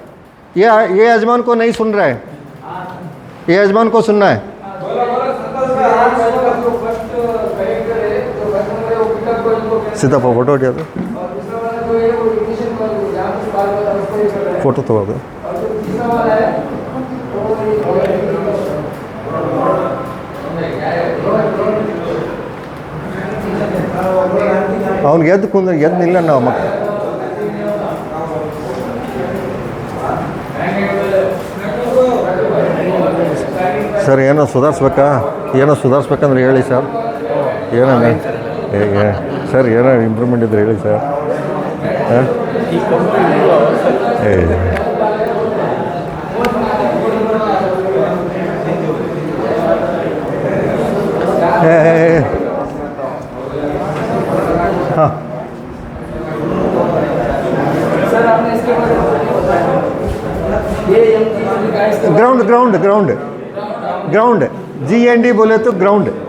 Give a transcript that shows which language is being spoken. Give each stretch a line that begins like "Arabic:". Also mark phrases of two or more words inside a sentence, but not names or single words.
Hindi: ये यजमान को नहीं सुन रहा है, ये यजमान को सुनना है। सीधा फोटो उठा दो, फोटो तो दो।
Kannada: ಅವ್ನಿಗೆ ಎದ್ದು ನಿಲ್ಲ ನಾವು ಮಕ್ಕಳು ಸರ್ ಏನೋ ಸುಧಾರಿಸ್ಬೇಕಂದ್ರೆ ಹೇಳಿ ಸರ್, ಏನೋ ಸರ್ ಏನೋ ಇಂಪ್ರೂವ್ಮೆಂಟ್ ಇದ್ರೆ ಹೇಳಿ ಸರ್.
Hindi: हाँ ग्राउंड GND बोले तो ग्राउंड।